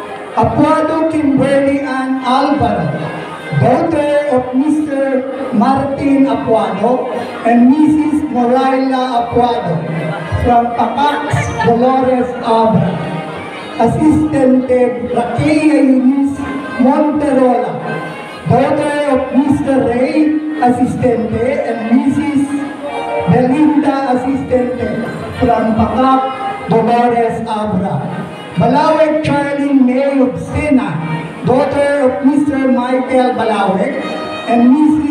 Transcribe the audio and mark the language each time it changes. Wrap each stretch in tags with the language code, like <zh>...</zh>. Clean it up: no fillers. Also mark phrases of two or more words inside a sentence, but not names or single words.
<en>Apuado Kimberly Ann Alvaro, daughter of Mr. Martin Apuado and Mrs. Moraila Apuado, from Pacax, Dolores Abra. Assistente Raquel Eunice Monterola, daughter of Mr. Ray Assistente and Mrs. Belinda Assistente, from Pacax, Dolores Abra. Balaweg Charlene May Sena, daughter of Mr. Michael Balaweg and Mrs.</en>